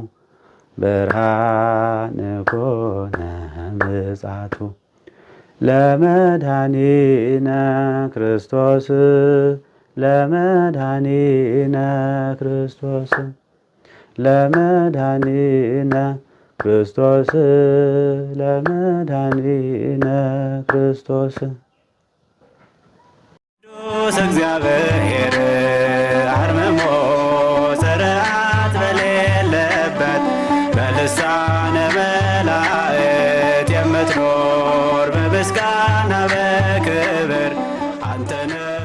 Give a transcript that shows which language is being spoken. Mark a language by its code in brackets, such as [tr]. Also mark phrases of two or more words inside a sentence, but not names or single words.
[gez] ብርሃነ ኮነ ምጽአቱ ለመድኃኒነ ክርስቶስ ለመድኃኒነ ክርስቶስ ለመድኃኒነ ክርስቶስ ለመድኃኒነ ክርስቶስ [am] ቅዱስ እግዚአብሔር አርምሞ ስርዓት በሌለበት በልሳነ መላእክት የምትኖር በምስጋና በክብር አንተነ